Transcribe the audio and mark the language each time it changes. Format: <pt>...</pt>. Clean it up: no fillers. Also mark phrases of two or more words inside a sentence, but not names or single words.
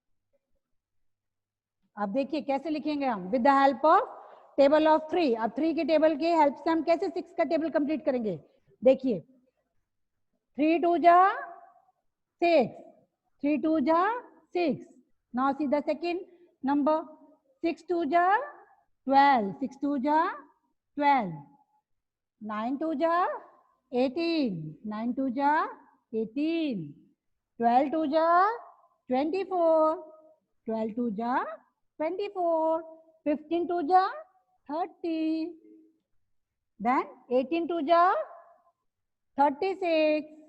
<hi>अब देखिए कैसे लिखेंगे हम?</hi> <en>with the help of table of 3.</en> <hi>अब 3 के टेबल के हेल्प से हम कैसे 6 का</hi> <en>table complete</en> <hi>करेंगे? देखिए 3 2 जा 6, 3 2 जा 6.</hi> <en>now see the second number.</en> <hi>6 2 जा 12, 6 2 जा 12, 9 2 जा 18, 9 2 जा 18, 12 2 जा 24, 12 2 जा 24, 15 2 जा 30, then 18 2 जा 36,</hi>